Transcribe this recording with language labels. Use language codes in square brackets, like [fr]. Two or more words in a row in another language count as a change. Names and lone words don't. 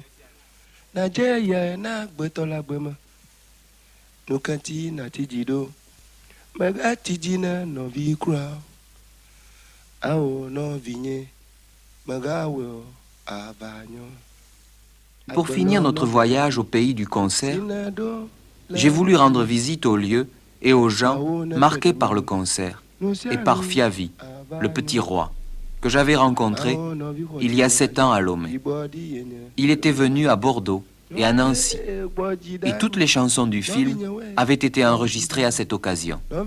[ee] Nadze ya na agbetɔ la gbeme. Nukati nati dzi ɖo. Megati dzi na nɔvi kura. Awo nɔvi nye. Megawɔ avanyo. [fr] Pour finir notre voyage au pays du concert, j'ai voulu rendre visite aux lieux et aux gens marqués par le concert et par Fiavi, le petit roi, que j'avais rencontré il y a 7 ans à Lomé. Il était venu à Bordeaux et à Nancy, et toutes les chansons du film avaient été enregistrées à cette occasion.